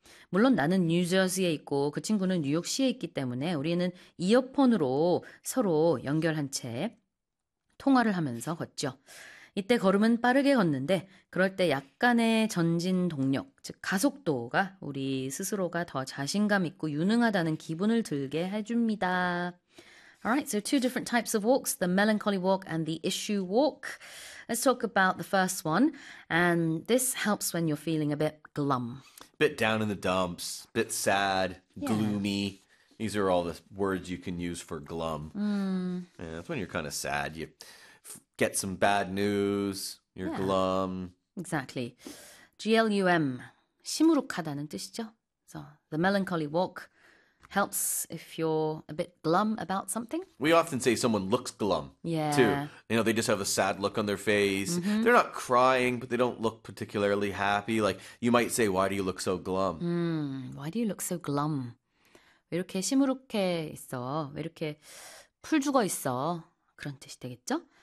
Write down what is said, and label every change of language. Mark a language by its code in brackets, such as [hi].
[ko] 물론 나는 뉴저지에 있고 그 친구는 뉴욕시에 있기 때문에 우리는 이어폰으로 서로 연결한 채 통화를 하면서 걷죠. 이때 걸음은 빠르게 걷는데 그럴 때 약간의 전진 동력, 즉 가속도가 우리 스스로가 더 자신감 있고 유능하다는 기분을 들게 해줍니다. [en] All right, so two different types of walks, the melancholy walk and the issue walk. Let's talk about the first one, and this helps when you're feeling a bit glum. Bit down in the dumps, bit sad, gloomy. These are all the words you can use for glum. Yeah, that's when you're kind of sad. You get some bad news, you're glum. [ko] Exactly. GLUM, 시무룩하다는 뜻이죠. [en] So, the melancholy walk helps if you're a bit glum about something. We often say someone looks glum, too. You know, they just have a sad look on their face. They're not crying, but they don't look particularly happy. Like, you might say, why do you look so glum? Why do you look so glum? [ko] 왜 이렇게 시무룩해 있어? 왜 이렇게 풀 죽어 있어? 그런 뜻이 되겠죠?